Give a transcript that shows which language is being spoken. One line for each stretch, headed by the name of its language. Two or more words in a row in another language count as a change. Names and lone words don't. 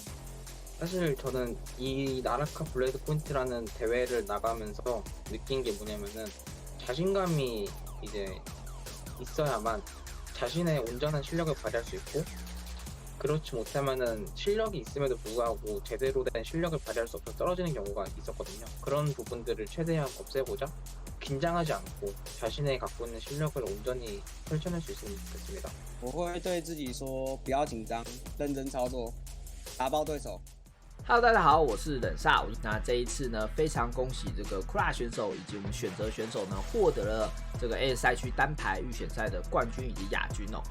Korean: 사실 저는 이 나라카 블레이드 포인트라는 대회를 나가면서 느낀 게 뭐냐면은 자신감이 이제 있어야만 자신의 온전한 실력을 발휘할 수 있고 그렇지 못하면은 실력이 있음에도 불구하고 제대로 된 실력을 발휘할 수 없어 떨어지는 경우가 있었거든요. 그런 부분들을 최대한 없애고자 긴장하지 않고 자신의 갖고 있는 실력을 온전히 펼쳐낼 수 있으면 좋겠습니다.
Chinese: 我会对自己说不要紧张，认真操作，打爆对手。 Hello， 大家好，我是冷煞。那这一次呢，非常恭喜这个库拉选手以及我们选择选手呢，获得了这个 AS 赛区单排预选赛的冠军以及亚军哦。